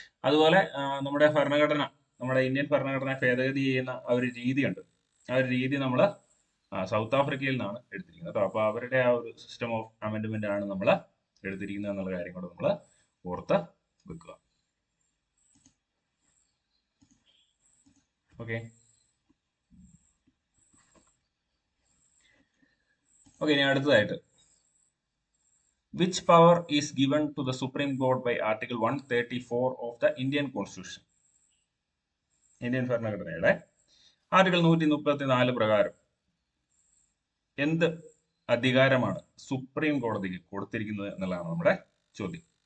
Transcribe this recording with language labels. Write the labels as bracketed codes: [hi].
[ml] അതുപോലെ നമ്മുടെ ഭരണഘടന, നമ്മുടെ ഇന്ത്യൻ ഭരണഘടന ഭേദഗതി ചെയ്യുന്ന ആ ഒരു രീതിയുണ്ട്. ആ ഒരു രീതി നമ്മൾ സൗത്ത് ആഫ്രിക്കയിൽ നിന്നാണ് എടുത്തിരിക്കുന്നത് കേട്ടോ. അപ്പൊ അവരുടെ ആ ഒരു സിസ്റ്റം ഓഫ് അമെൻഡ്മെന്റ് ആണ് നമ്മൾ എടുത്തിരിക്കുന്നത് എന്നുള്ള കാര്യം കൂടെ നമ്മൾ ഓർത്ത് വെക്കുക. [en] okay, [ml] ഇനി അടുത്തതായിട്ട് [en] which power is given to the Supreme Court by Article 134 of the Indian Constitution? [ml] Indian ഭരണഘടനയുടെ ആർട്ടിക്കിൾ 134 പ്രകാരം എന്ത് അധികാരമാണ് സുപ്രീം കോടതിക്ക് കൊടുത്തിരിക്കുന്നത് എന്നുള്ളതാണ് നമ്മുടെ ചോദ്യം.